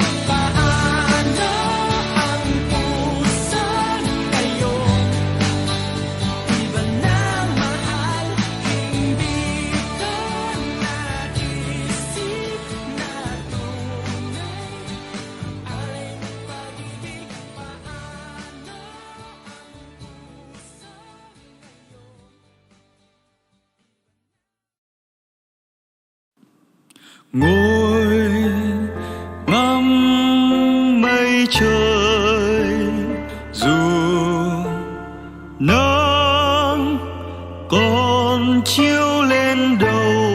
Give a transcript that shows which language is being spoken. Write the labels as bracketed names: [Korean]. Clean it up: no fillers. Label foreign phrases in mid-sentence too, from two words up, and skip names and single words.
[Filipino] Paano ang puso ngayon? Iba nang mahal, hindi ko naisip na tunay ang alay mong pag-ibig. [Vietnamese] Ngồi ngắm mây trời, dù nắng còn chiếu lên đầu,